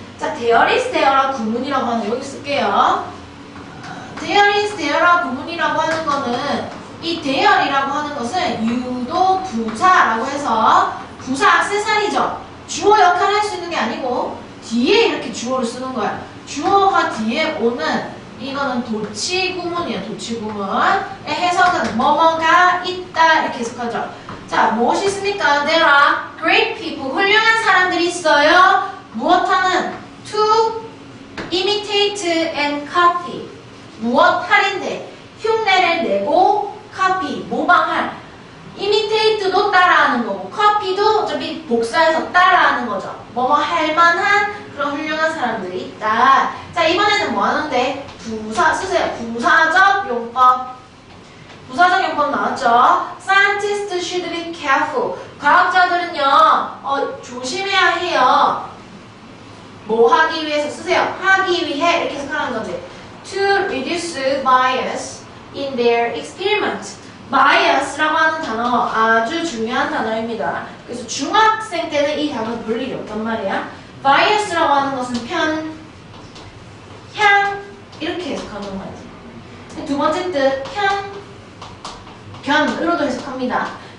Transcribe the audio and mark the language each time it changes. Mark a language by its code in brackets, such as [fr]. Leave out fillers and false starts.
[ko] 자, there is there라 구문이라고 하는 여기 쓸게요. there is there라 구문이라고 하는 거는 이 there이라고 하는 것은 유도 부사라고 해서 부사 액세서리죠. 주어 역할을 할 수 있는 게 아니고 뒤에 이렇게 주어를 쓰는 거야. 주어가 뒤에 오는 이거는 도치구문이야. 도치구문의 해석은 뭐뭐가 있다 이렇게 해석하죠. 자, 무엇이 있습니까? [en] There are great people [ko] 훌륭한 사람들이 있어요. 무엇하는? [en] To imitate and copy [ko] 무엇 할인데 흉내를 내고 copy 모방할 imitate도 따라하는 거고 copy도 어차피 복사해서 따라하는 거죠. 뭐뭐 할 만한 그런 훌륭한 사람들이 있다. 자, 이번에는 뭐 하는데? 부사 쓰세요. 부사적 용법. 부사적 용법 나왔죠? [en] Scientists should be careful. [ko] 과학자들은요, 조심해야 해요. 뭐 하기 위해서 쓰세요. 하기 위해 이렇게 해석하는 거지. [en] To reduce bias in their experiment. [ko] bias라고 하는 단어 아주 중요한 단어입니다. 그래서 중학생 때는 이 단어 볼 일이 없단 말이야. bias라고 하는 것은 편, 향 이렇게 해석하는 거지. 두 번째 뜻 편, 견으로도 해석합니다.